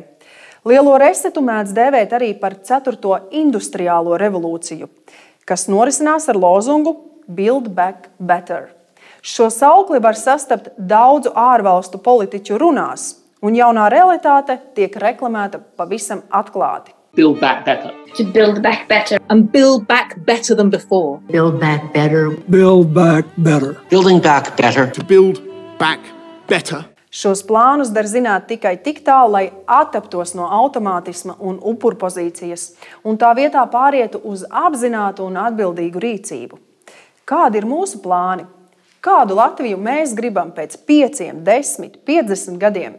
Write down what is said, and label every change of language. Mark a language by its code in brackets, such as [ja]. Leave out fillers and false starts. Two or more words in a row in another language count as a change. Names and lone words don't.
[lv] Lielo resetu mēdz dēvēt arī par 4. industriālo revolūciju, kas norisinās ar lozungu [en] Build Back Better. [lv] Šo saukli var sastapt daudzu ārvalstu politiķu runās, un jaunā realitāte tiek reklamēta pavisam atklāti. [en] Build back better. To build back better. And build back better than before. Build back better. Build back better. Building back better. To build back better. [lv] Šos plānus dar zināt tikai tik tālu, lai attaptos no automātisma un upurpozīcijas, un tā vietā pārietu uz apzinātu un atbildīgu rīcību. Kādi ir mūsu plāni? Kādu Latviju mēs gribam pēc 5, 10, 50 gadiem?